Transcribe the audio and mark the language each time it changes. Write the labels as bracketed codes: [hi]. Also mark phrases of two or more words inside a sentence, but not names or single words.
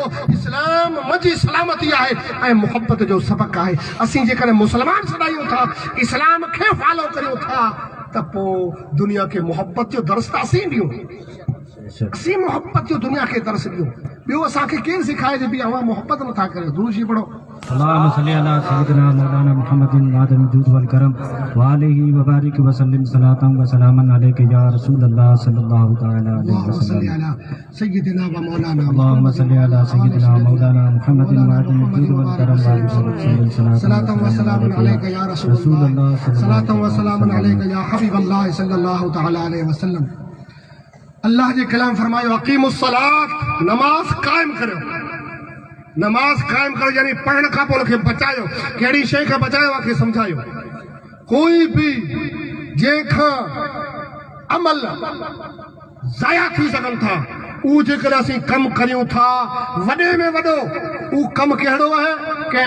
[sd] इस्लाम मुंहिंजी सलामती आहे ऐं मोहब्बत जो सबक़ आहे। असीं जेकॾहिं मुसलमान सॾायूं था, इस्लाम खे फॉलो करियूं था, त पोइ दुनिया खे मोहब्बत जो दर्स त असीं ॾियूं, असीं मोहब्बत जो दुनिया खे दर्स ॾियूं। ॿियो असांखे केरु सिखाए जे बि अवां मोहब्बत नथा करियो दुरूद शरीफ़ पढ़ो [ar] اللهم صل على سيدنا مولانا محمد معدن الجود والكرم وآله وبارك وسلم صلاة وسلاما عليك يا رسول الله صلى الله تعالى عليه اللهم صل وسلم على سيدنا ومولانا اللهم صل على سيدنا مولانا محمد معدن الجود والكرم وآله وسلم صلاة وسلام عليك يا رسول الله صلاة وسلام عليك يا حبيب الله صلى الله تعالى عليه وسلم [sd] अल्लाह जे कलाम फरमायो [ar] أقيموا الصلاة [sd] नमाज कायम करो नमाज कायम करो यानी पढ़ण खां पोइ उनखे बचायो कहिड़ी शइ खां बचायो आहे सम्झायो कोई बि जंहिंखां अमल ज़ाया थी सघनि था उहो जेकर असीं कमु करियूं था वॾे में वॾो उहो कमु कहिड़ो आहे कंहिं